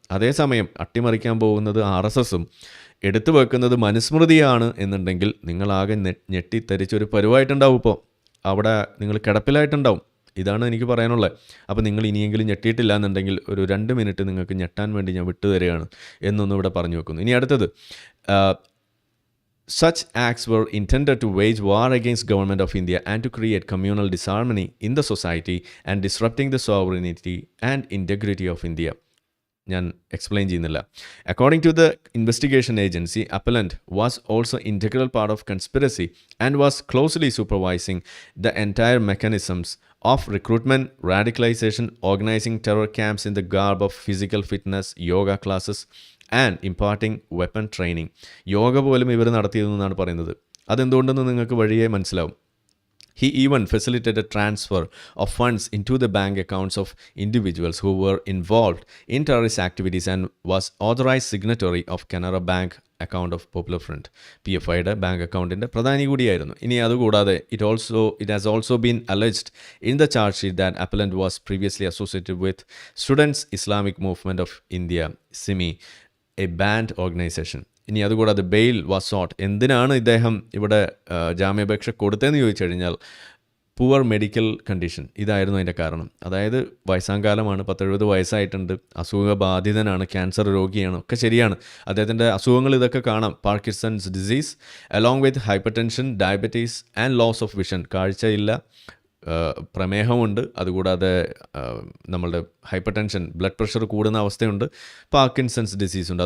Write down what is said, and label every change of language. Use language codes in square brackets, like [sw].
[ml] അതേസമയം അട്ടിമറിക്കാൻ പോകുന്നത് RSSും എടുത്തു വെക്കുന്നത് മനുസ്മൃതിയാണ് എന്നുണ്ടെങ്കിൽ നിങ്ങളാകെ ഞെട്ടിത്തരിച്ചൊരു പരുവായിട്ടുണ്ടാവും. ഇപ്പോൾ അവിടെ നിങ്ങൾ കിടപ്പിലായിട്ടുണ്ടാവും. ഇതാണ് എനിക്ക് പറയാനുള്ളത്. അപ്പോൾ നിങ്ങൾ ഇനിയെങ്കിലും ഞെട്ടിയിട്ടില്ല എന്നുണ്ടെങ്കിൽ ഒരു 2 മിനിറ്റ് നിങ്ങൾക്ക് ഞെട്ടാൻ വേണ്ടി ഞാൻ വിട്ടുതരികയാണ് എന്നൊന്നും ഇവിടെ പറഞ്ഞു വെക്കുന്നു. ഇനി അടുത്തത്, [en] such acts were intended to wage war against government of India and to create communal disharmony in the society and disrupting the sovereignty and integrity of India. [ml] ഞാൻ എക്സ്പ്ലെയിൻ ചെയ്യുന്നില്ല. [en] According to the investigation agency, appellant was also integral part of conspiracy and was closely supervising the entire mechanisms of recruitment, radicalization, organizing terror camps in the garb of physical fitness, yoga classes and imparting weapon training. [ml] Yoga പോലും ഇവർ നടത്തിയതെന്നാണ് പറയുന്നത്. അതെന്തുകൊണ്ടെന്ന് നിങ്ങൾക്ക് വഴിയേ മനസ്സിലാവും. [en] He even facilitated transfer of funds into the bank accounts of individuals who were involved in terrorist activities and was authorized signatory of Canara Bank account of Popular Front. [ml] PFIയുടെ bank അക്കൗണ്ടിൻ്റെ പ്രധാനി കൂടിയായിരുന്നു. ഇനി അതുകൂടാതെ [en] it has also been alleged in the charge sheet that appellant was previously associated with Students Islamic Movement of India, SIMI, a banned organization. [ml] ഇനി അതുകൂടാതെ [en] Bail was sought. [ml] എന്തിനാണ് ഇദ്ദേഹം ഇവിടെ ജാമ്യാപേക്ഷ കൊടുത്തതെന്ന് ചോദിച്ചു കഴിഞ്ഞാൽ [en] poor medical condition [ml] ഇതായിരുന്നു അതിൻ്റെ കാരണം. അതായത് വയസ്സാങ്കാലമാണ്, 10-70 വയസ്സായിട്ടുണ്ട്, അസുഖബാധിതനാണ്, ക്യാൻസർ രോഗിയാണ്, ഒക്കെ ശരിയാണ്. അദ്ദേഹത്തിൻ്റെ അസുഖങ്ങൾ ഇതൊക്കെ കാണാം. [en] Parkinson's disease along with hypertension, diabetes and loss of vision, [ml] കാഴ്ചയില്ല, പ്രമേഹമുണ്ട്, അതുകൂടാതെ നമ്മളുടെ ഹൈപ്പർ ടെൻഷൻ, ബ്ലഡ് പ്രഷർ കൂടുന്ന അവസ്ഥയുണ്ട്, പാർക്കിൻസൺസ് ഡിസീസ് ഉണ്ട്.